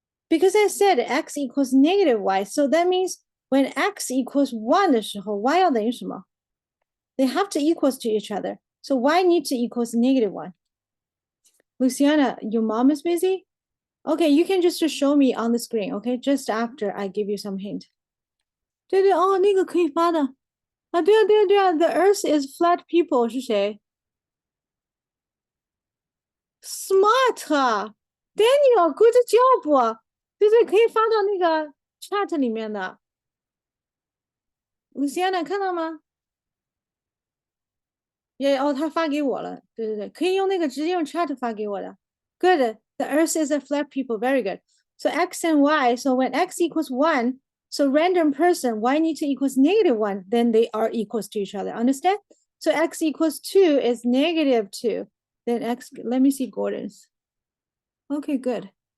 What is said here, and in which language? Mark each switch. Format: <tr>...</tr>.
<en>Because I said X equals negative Y. So that means when X equals 1</en> <zh>的时候</zh> <en>Y</en> <zh>要等于什么?</zh> <en>They have to equals to each other. So Y need to equals negative 1. Luciana, your mom is busy? Okay, you can just show me on the screen, okay? Just after I give you some hint.</en> <zh>对对哦，那个可以发的啊，对啊对啊对啊</zh> <en>The Earth is flat people</en> <zh>是谁 ？</zh> <en>Smart Daniel, good job</en> <zh>对对，可以发到那个 chat 里面的。 Luciana 看到吗？也哦，他发给我了，对对对，可以用那个直接用 chat 发给我的。</zh> <en>Good. The Earth is a flat people. Very good. So X and Y. So when X equals 1, so random person, Y need to equals negative 1, then they are equals to each other. Understand? So X equals 2 is negative 2. Then X, let me see Gordon's. Okay, good.</en>